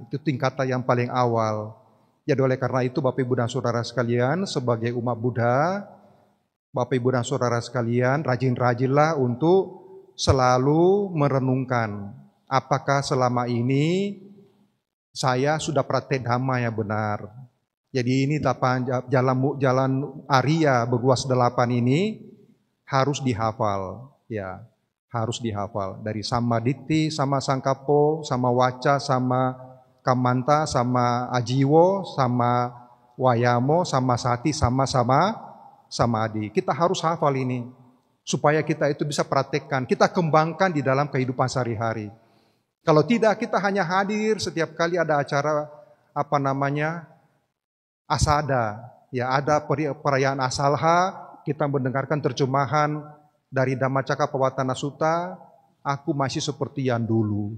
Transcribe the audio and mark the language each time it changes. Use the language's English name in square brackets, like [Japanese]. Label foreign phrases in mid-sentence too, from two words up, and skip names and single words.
[Indonesian] Itu tingkatan yang paling awal. Jadi oleh karena itu Bapak Ibu dan Saudara sekalian, sebagai umat Buddha, Bapak Ibu dan Saudara sekalian, rajin-rajinlah untuk selalu merenungkan apakah selama ini saya sudah praktek dhamma yang benar. Jadi ini jalan Arya berluas 8 ini harus dihafal, ya, harus dihafal dari [Pali] sama ditti, sama sangkapo, sama waca, sama kamanta, sama ajiwo, sama wayamo, sama sati, sama samadhi. [Indonesian] Kita harus hafal ini supaya kita itu bisa praktekkan, kita kembangkan di dalam kehidupan sehari-hari. Kalau tidak, kita hanya hadir setiap kali ada acara asada, ya ada perayaan asalha, kita mendengarkan terjemahan dari Dhammacakkappavattana Sutta, aku masih seperti yang dulu.